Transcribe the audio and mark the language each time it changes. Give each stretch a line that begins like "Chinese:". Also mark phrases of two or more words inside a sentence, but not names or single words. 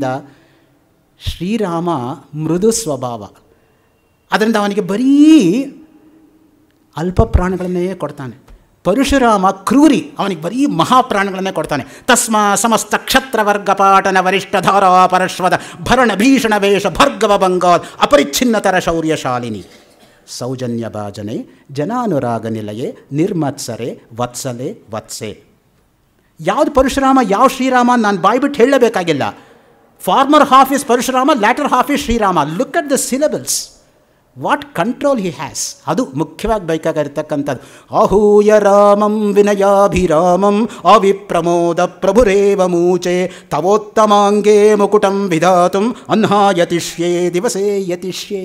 Kannada: ಶ್ರೀರಾಮ ಮೃದು ಸ್ವಭಾವ, ಅದರಿಂದ ಅವನಿಗೆ ಬರೀ ಅಲ್ಪ ಪ್ರಾಣಿಗಳನ್ನೇ ಕೊಡ್ತಾನೆ. ಪರಶುರಾಮ ಕ್ರೂರಿ, ಅವನಿಗೆ ಬರೀ ಮಹಾಪ್ರಾಣಿಗಳನ್ನೇ ಕೊಡ್ತಾನೆ.
Sanskrit: ತಸ್ಮಾ ಸಮಸ್ತ ಕ್ಷತ್ರವರ್ಗ ಪಾಟನ ವರಿಷ್ಠಧಾರಾ ಪರಶ್ವದ ಭರಣ ಭೀಷಣ ವೇಷ ಭರ್ಗವ ಬಂಗಾಲ್ ಅಪರಿಚ್ಛಿನ್ನತರ ಶೌರ್ಯಶಾಲಿನಿ ಸೌಜನ್ಯ ಭಾಜನೆ ಜನಾನುರಾಗ ನಿಲಯೇ ನಿರ್ಮತ್ಸರೆ ವತ್ಸಲೆ ವತ್ಸೆ.
Kannada: ಯಾವುದು ಪರಶುರಾಮ ಯಾವ ಶ್ರೀರಾಮ ನಾನು ಬಾಯ್ಬಿಟ್ಟು ಹೇಳಲೇಬೇಕಾಗಿಲ್ಲ.
English: former half is ಪರಶುರಾಮ, latter half is ಶ್ರೀರಾಮ. look at the syllables, what control he has.
Kannada: ಅದು ಮುಖ್ಯವಾಗಿ ಬೇಕಾಗಿರ್ತಕ್ಕಂಥದ್ದು.
Sanskrit: ಆಹೂಯ ರಾಮಂ ವಿನಯಾಭಿರಾಮಂ ಅವಿಪ್ರಮೋದ ಪ್ರಭುರೇವ ಮೂಚೆ ತವೋತ್ತಮಾಂಗೇ ಮುಕುಟಂ ವಿಧಾತುಂ ಅನ್ಹಾಯತಿಷ್ಯೇ ದಿವಸೇ ಯತಿಷ್ಯೇ.